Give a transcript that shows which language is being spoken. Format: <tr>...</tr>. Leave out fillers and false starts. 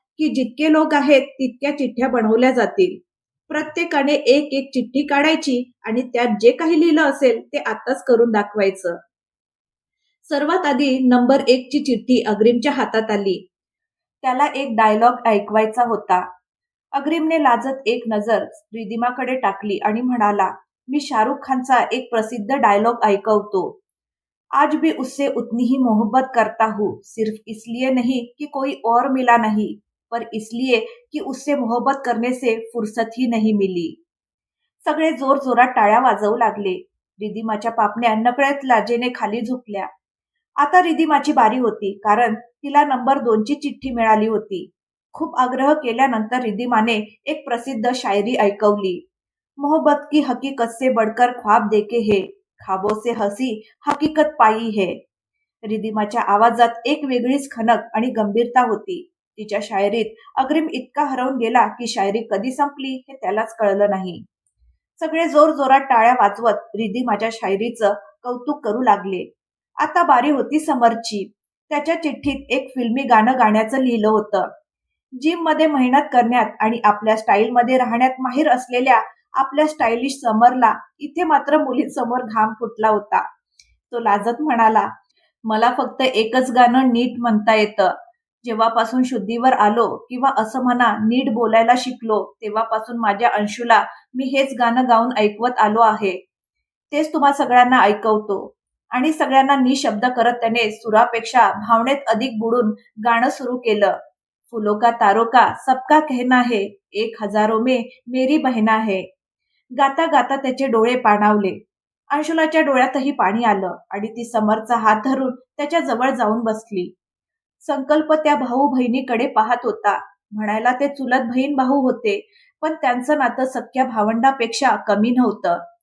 <mr>की जितके लोक आहेत तितक्या चिठ्ठ्या बनवल्या जातील. प्रत्येकाने एक एक चिठ्ठी काढायची आणि त्यात जे काही लिहिलं असेल ते आत्ताच करून दाखवायचं. सर्वात आधी नंबर 1 ची चिठ्ठी अग्रीमच्या हातात आली. त्याला एक डायलॉग ऐकवायचा होता. अग्रीमने लाजत एक नजर रिधिमाकडे टाकली आणि म्हणाला, मी शाहरुख खानचा एक प्रसिद्ध डायलॉग ऐकवतो.</mr> <hi>आज भी उससे उतनी ही मोहब्बत करता हूँ, सिर्फ इसलिए नहीं कि कोई और मिला नहीं, पर इसलिए कि उससे मोहब्बत करने से फुर्सत ही नहीं मिली.</hi> <mr>सगळे जोरजोरात टाळ्या वाजवू लागले. रिधिमाच्या पापण्या नकळत लाजेने खाली झुकल्या. आता रिधिमाची बारी होती, कारण तिला नंबर 2 ची चिठ्ठी मिळाली होती. खूप आग्रह केल्यानंतर रिधिमाने एक प्रसिद्ध शायरी ऐकवली.</mr> <hi>मोहब्बत की हकीकत से बढ़कर ख्वाब देखे है, ख्वाबों से हसी हकीकत पाई है.</hi> <mr>रिधिमाच्या आवाजात एक वेगळीच खनक आणि गंभीरता होती. तिच्या शायरीत अग्रीम इतका हरवून गेला की शायरी कधी संपली हे त्यालाच कळलं नाही. सगळे जोरजोरात टाळ्या वाजवत रिधिमाच्या शायरीचं कौतुक करू लागले. आता बारी होती समरची. त्याच्या चिठ्ठीत एक फिल्मी गाणं गाण्याचं लिहिलं होतं. जिममध्ये मेहनत करण्यात आणि आपल्या स्टाईलमध्ये राहण्यात माहिर असलेल्या आपल्या स्टायलिश समरला इथे मात्र मुलींसमोर घाम फुटला होता. तो लाजत म्हणाला, मला फक्त एकच गाणं नीट म्हणता येतं. जेव्हापासून शुद्धीवर आलो किंवा असं म्हणा नीट बोलायला शिकलो तेव्हापासून माझ्या अंशूला मी हेच गाणं गाऊन ऐकवत आलो आहे. तेच तुम्हा सगळ्यांना ऐकवतो. आणि सगळ्यांना निशब्द करत त्याने सुरापेक्षा भावनेत अधिक बुडून गाणं सुरू केलं.</mr> <hi>फुलों का तारों का सबका कहना है, एक हजारों में मेरी बहना है.</hi> <mr>गाता गाता त्याचे डोळे पाणावले. अंशुलाच्या डोळ्यातही पाणी आलं आणि ती समरचा हात धरून त्याच्या जवळ जाऊन बसली. संकल्प त्या भाऊ बहिणीकडे पाहत होता. म्हणायला ते चुलत बहीण भाऊ होते, पण त्यांचं नातं सख्या भावंडापेक्षा कमी नव्हतं.</mr>